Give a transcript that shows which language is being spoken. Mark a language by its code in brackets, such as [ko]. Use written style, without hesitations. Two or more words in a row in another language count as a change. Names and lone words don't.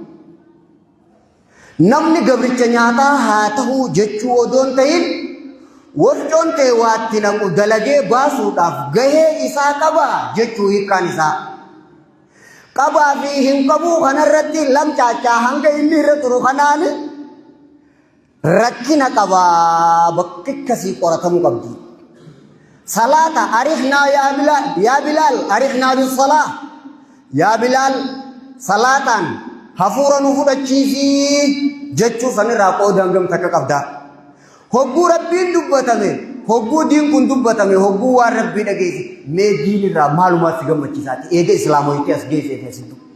[om] namni gabricha nyaataa haa ta'uu jechuu odoon ta'in wafcoon ta'e waatti naqu dalagee baasuudhaaf gahee isaa qaba jechuu hiikkaan isaa qabaa fi hin qabuu kanarratti lamcaachaa hanga inni irra turu kanaan rakkina qabaa bakki akkasii qoratamuu qabdi [ar] صلاة أرحنا يا بلال أرحنا بالصلاة [om] yaa Bilaal salaataan hafuura nu fudhachiisi jechuu sanirraa qooda hangam takka qabdaa. Hogguu rabbiin dubbatame hogguu diin kun dubbatame hogguu waan rabbii dhageesse mee diin irraa maalumaa si gammachiisaati eega islaamoyitti as geessee keessattuu.